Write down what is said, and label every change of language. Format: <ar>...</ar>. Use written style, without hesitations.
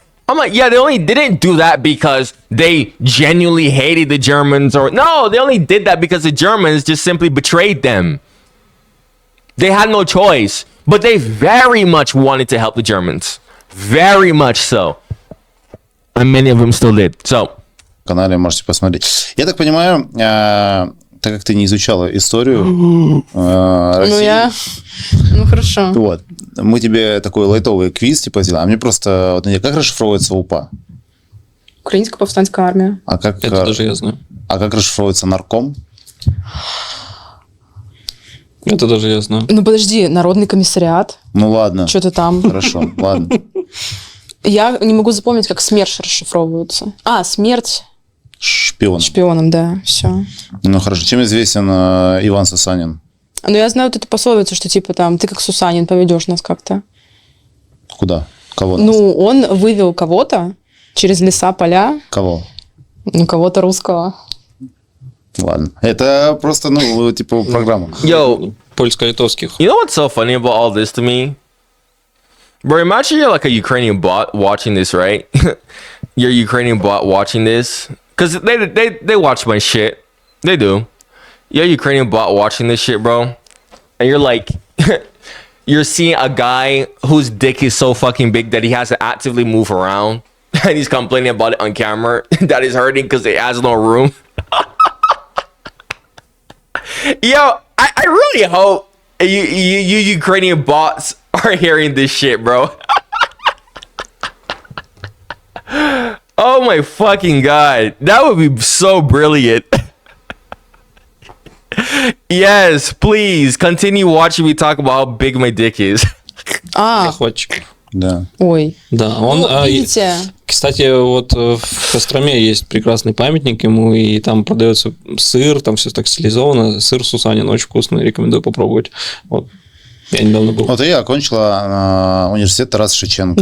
<en>I'm like, yeah, they only didn't do that because they genuinely hated the Germans. No, they only did that because the Germans just simply betrayed them. They had no choice. But they very much wanted to help the Germans. Very much so. And many of them still did. So.</en> <ru>Канале можете посмотреть. Я так понимаю, так как ты не изучала историю России. Ну, хорошо. Вот. Мы тебе такой лайтовый квиз типа сделаем. А мне просто... Вот, как расшифровывается УПА? Украинская повстанская армия. А как, Это даже я знаю. А как расшифровывается нарком? Это даже я знаю. Ну, подожди, Народный комиссариат. Ну, ладно. Что-то там. Хорошо, ладно. Я не могу запомнить, как СМЕРШ расшифровываются. смерть. Шпион. Шпионом, да, все. Ну, хорошо. Чем известен Иван Сусанин? Ну, я знаю вот эту пословицу, что типа там, ты как Сусанин поведешь нас как-то. Куда? Кого? Ну, он вывел кого-то через леса, поля. Кого? Ну, кого-то русского. Ладно. Это просто, ну, типа программа.</ru> <en>Yo,</en> <ru>Польско-литовских.</ru> <en>you know what's so funny about all this to me? Bro, imagine you're like a Ukrainian bot watching this, right? You're a Ukrainian bot watching this. Because they watch my shit. They do. You're a Ukrainian bot watching this shit, bro. And you're like... You're seeing a guy whose dick is so fucking big that he has to actively move around. And he's complaining about it on camera. That is hurting because it has no room. Yo, I really hope you Ukrainian bots are hearing this shit, bro. Oh my fucking god. That would be so brilliant. Yes, please continue watching me talk about how big my dick is.</en> <ru>Захватчик. Да. Ой. Да, он... Ну, видите... Кстати, вот в Костроме есть прекрасный памятник ему, и там продается сыр, там все так стилизовано. Сыр Сусанин очень вкусный, рекомендую попробовать. Вот. Я недавно был. Вот и я окончила университет Тараса Шевченко.</ru>